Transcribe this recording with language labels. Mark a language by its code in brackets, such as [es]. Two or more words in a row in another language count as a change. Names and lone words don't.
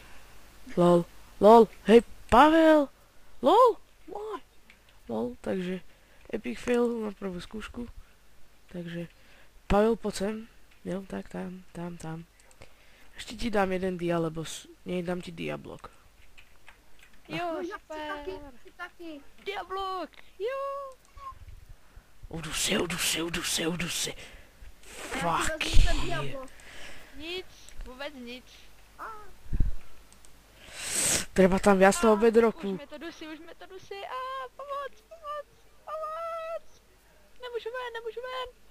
[sk] Lol. Lol. Hej, Pavel. Lol. Môj. Lol, takže... [en] Epic fail [sk] na prvú skúšku. Takže... Pavel, poď sem. Jo, tak tam. Ešte ti dám jeden dia, lebo nedám ti diablok. Jo, Ja super. [cs] chci taky. Diablok. Jo. Udu se. A Fuck já si vezmu ten yeah. Diablo. Nic. Vůbec nic. [sk] Treba tam viac toho Už bedroku. [cs] mě to dusí. A pomoc. Nemůžu ven.